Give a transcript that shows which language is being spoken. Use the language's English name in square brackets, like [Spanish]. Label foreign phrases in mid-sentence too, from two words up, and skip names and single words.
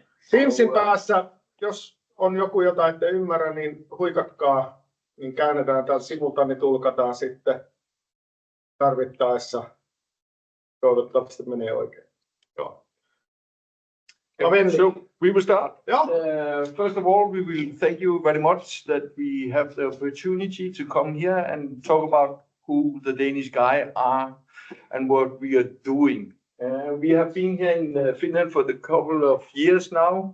[Finnish] Finsin päässä, jos on joku jota ette ymmärrä, niin huikatkaa, niin käännetään tai simultaanitulkataan sitten tarvittaessa. Toivottavasti menee oikein. Joo. [English] So we will start. Yeah. First of all, we will thank you very much that we have the opportunity to come here and talk about who the Danish guy are and what we are doing. We have been here in Finland for a couple of years now.